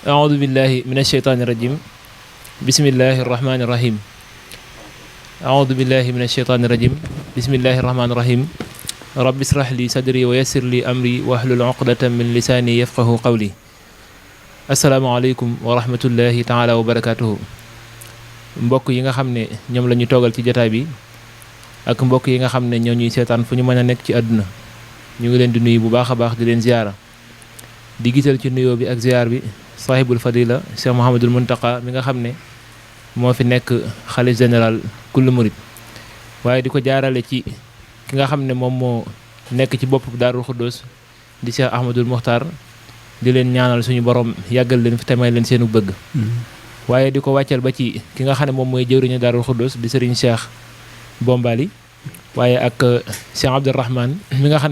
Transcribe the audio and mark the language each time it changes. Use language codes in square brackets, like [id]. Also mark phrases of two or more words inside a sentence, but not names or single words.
[ar] أعوذ بالله من الشيطان الرجيم بسم الله الرحمن الرحيم أعوذ بالله من الشيطان الرجيم بسم الله الرحمن الرحيم رب اشرح لي صدري ويسر لي أمري واحلل عقدة من لساني يفقه قولي السلام عليكم ورحمة الله تعالى وبركاته [wo] mbokk yi nga xam ne ñoom la ñu toogal ci jotaay bi ak mbokk yi nga xam ne ñoo ñuy seetaan fu ñu mën a nekk ci àdduna ñu ngi leen di nuyu bu baax a baax di leen ziyaara di gisal ci nuyoo bi ak ziyaar bi [ar] صاحب الفضيلة [wo] Cheikh Mouhamadul Muntaqa mi nga xam ne moo fi nekk xalif général kullu murid waaye di ko jaarale ci ki nga xam ne moom moo nekk ci bopp Daarul Xuddoos di Cheikh Ahmadul Muxtaar di leen ñaanal suñu borom yàggal leen fi tamay leen seenu bëgg waaye di ko wàccal ba ci ki nga xam ne moom mooy jëwriñu Daarul Xuddoos di Serigne Cheikh Bombali waaye ak Cheikh Abdourahmane mi nga xam